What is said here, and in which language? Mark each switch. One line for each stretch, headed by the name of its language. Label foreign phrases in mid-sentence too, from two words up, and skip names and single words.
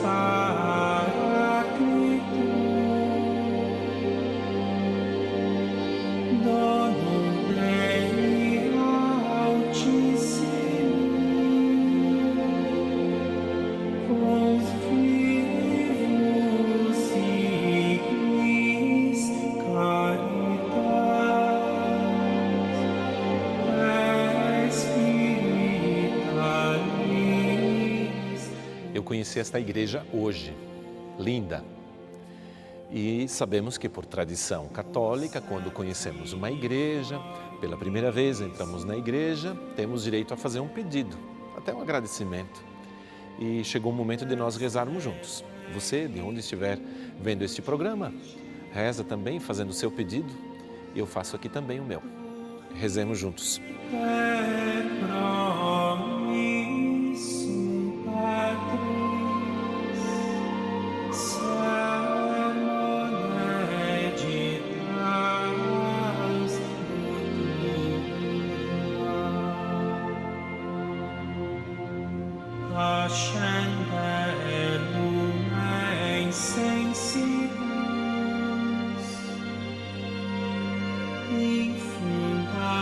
Latin: Paraclitus, donum Dei Altissimi, confivus ignis caritas espiritualis.
Portuguese: Eu conheci esta igreja hoje, linda. E sabemos que por tradição católica, quando conhecemos uma igreja, pela primeira vez entramos na igreja, temos direito a fazer um pedido, até um agradecimento. E chegou o momento de nós rezarmos juntos. Você, de onde estiver vendo este programa, reza também fazendo o seu pedido e eu faço aqui também o meu. Rezemos juntos.
Latin: Et promissum Patris, sermon agitas futura, ascendere lumen sensibus, infunda